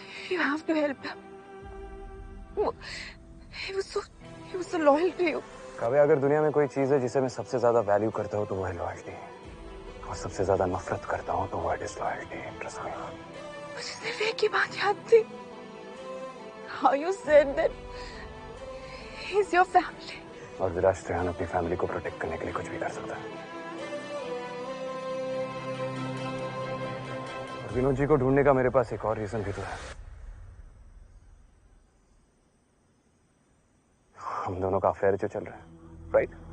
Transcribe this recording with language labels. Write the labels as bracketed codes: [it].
[en] You have to help him. He was so loyal to you. [hi] Kavya, अगर दुनिया में कोई चीज है जिसे मैं सबसे ज्यादा वैल्यू करता हूँ तो वो है लॉयल्टी, और सबसे ज्यादा नफरत करता हूँ तो वो है डिसलॉयल्टी। [en] Trust me. [hi] मुझे सिर्फ एक ही बात याद थी। [en] How you said that he's your family. [hi] और विराज त्रेहान अपनी फैमिली को प्रोटेक्ट करने के लिए कुछ भी कर सकता है। और विनोद जी को ढूंढने का मेरे पास एक और रीजन भी तो है। हम दोनों का अफेयर जो चल रहा है, राइट?